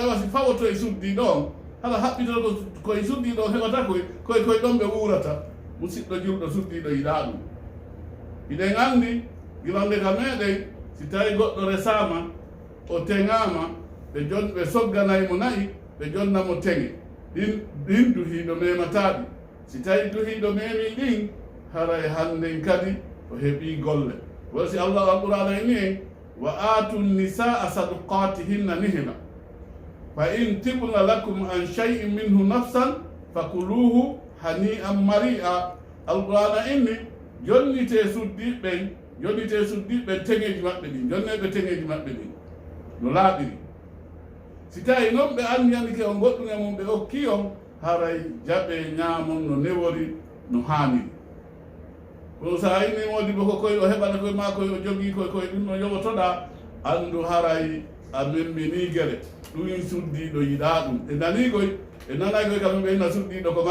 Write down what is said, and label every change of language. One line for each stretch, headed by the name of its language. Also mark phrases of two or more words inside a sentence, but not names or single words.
Fula: no wasi fawoto e suddiiɗo on hala haɓɓitoto koye suddiiɗo on heɓata koye ɗon ɓe wuurata musidɗo julɗo suddiiɗo yiɗa ɗum hiɗen anndi gilande ka meɗen si tawi goɗɗo resama o teŋama ɓe sogganaymo nayi ɓe jonnamo teŋe ɗin duhiiɗo memataɗi si tawi duhiiɗo memi ɗin haray hannden kadi o heɓi golle wala si allah alqur'ana ni en
Arabic: وآتوا النساء صدقاتهن نحلة فإن طبن لكم عن شيء منه نفسا فكلوه هنيئا مريئا
Fula: alqur'ana inni jonnite suddiɓɓen teŋeji maɓɓe ɗin jonneɓe teŋeji maɓɓe ɗin no laaɓiri si tawi noon ɓe andiyanike on goɗɗum e mum ɓe okki on haray jaɓe ñaamon no newori no haaniri kono sa inni modi bo ko koye o heɓana koye ma koye o jogii koye ɗum no yoɓotoɗa anndu haray a memmini gere ɗum suddiiɗo yiɗa ɗum e nanigoy e nanaygoy kam ɓe inna suddiiɗo ko